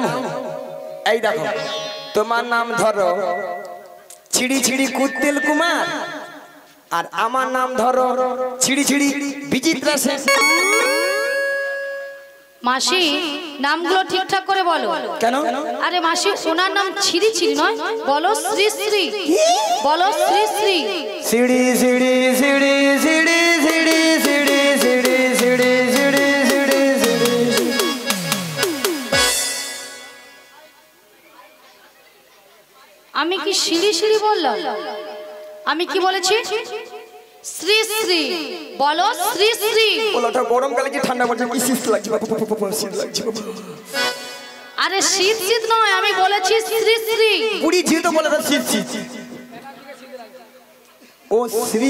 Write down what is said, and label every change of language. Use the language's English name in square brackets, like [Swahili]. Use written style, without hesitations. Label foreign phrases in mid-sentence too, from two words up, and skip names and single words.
[Bangla] এই দেখো তোমার নাম ধরো ছিড়ি ছিড়ি কুত্তেল কুমার, আর আমার নাম ধরো ছিড়ি ছিড়ি বিচিত্রা সেন। মাসি নামগুলো ঠিকঠাক করে বলো। কেন? আরে মাসি ওনার নাম ছিড়ি ছিড়ি নয়, বলো শ্রী শ্রী, বলো শ্রী শ্রী। সিড়ি সিড়ি সিড়ি সিড়ি সিড়ি সিড়ি সিড়ি সিড়ি সিড়ি সিড়ি সিড়ি। আমি কি সিঁড়ি সিঁড়ি বললাম? আমি কি বলেছি? শ্রী শ্রী, বলো শ্রী শ্রী। ওটা গরমকালে কি ঠান্ডা পড়ছে কি শীত লাগছে? শীত লাগছে। আরে শীত শীত নয়, আমি বলেছি শ্রী শ্রী। পুরি জি তো বলে শীত শীত। ও শ্রী,